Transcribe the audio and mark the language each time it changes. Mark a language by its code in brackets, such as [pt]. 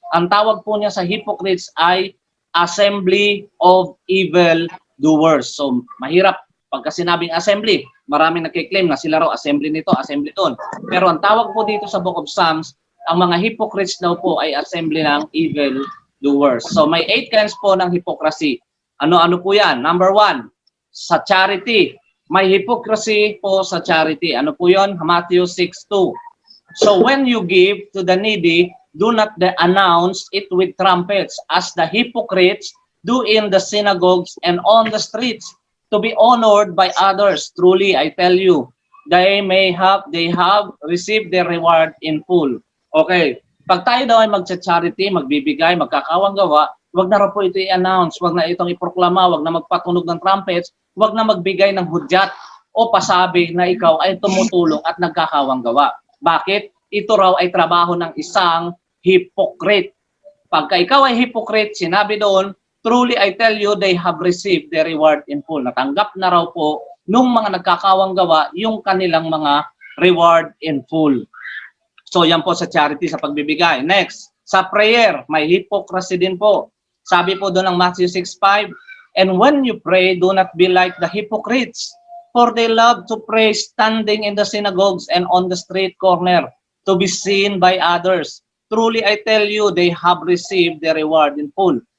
[tl] Ang tawag po niya sa hypocrites ay [en] assembly of evildoers. [tl] So, mahirap pagka sinabing assembly. Maraming nagkiklaim na sila raw assembly nito, assembly doon. Pero ang tawag po dito sa Book of Psalms, ang mga hypocrites daw po ay assembly ng evildoers. So, may 8 kinds po ng hypocrisy. Ano-ano po yan? Number 1, sa charity. May hypocrisy po sa charity. Ano po yun? [en] Matthew 6:2. So when you give to the needy, do not announce it with trumpets, as the hypocrites do in the synagogues and on the streets, to be honored by others. Truly, I tell you, they have received their reward in full. [tl] Okay, pag tayo daw ay magcha-charity, magbibigay, magkakawang gawa, wag na raw po ito i-announce, wag na itong iproklama, wag na magpatunog ng trumpets, wag na magbigay ng hudyat o pasabi na ikaw ay tumutulong at nagkakawang gawa. Bakit? Ito raw ay trabaho ng isang hypocrite. Pagka ikaw ay hypocrite, sinabi doon, [en] truly I tell you, they have received their reward in full. [tl] Natanggap na raw po nung mga nagkakawang gawa yung kanilang mga [en] reward in full. [tl] So yan po sa charity, sa pagbibigay. Next, sa prayer, may hypocrisy din po. Sabi po doon ng [en] Matthew 6:5, and when you pray, do not be like the hypocrites, for they love to pray standing in the synagogues and on the street corner, to be seen by others. Truly I tell you, they have received their reward in full.